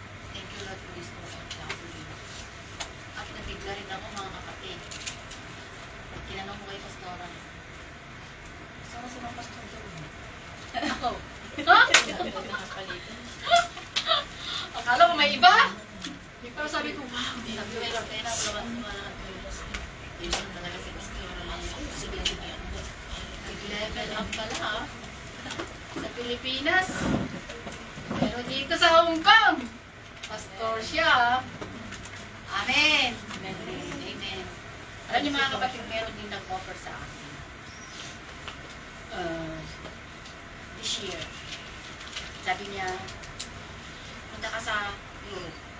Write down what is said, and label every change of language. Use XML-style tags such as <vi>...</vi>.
<en>Thank you Lord for this OFW.</en> <tl>At nabigla rin ako mga kapatid. At tinanong ko kay Pastora, Pastora, sino ang pastor doon? Ako. Ha? Akala ko may iba. Pero sabi ko, wow, sabi ko kay Lord, kaya na ako naman tumalaan ko yung yun talaga si Pastora na yun. Sige, nag-level up pala ha. Sa Pilipinas. Pero dito sa Hong Kong, pastor siya. Amen. Amen. Alam niyo mga kapatid, meron din nag-offer sa akin.</tl> <en>This year.</en> <tl>Sabi niya, punta ka sa Europe.</tl>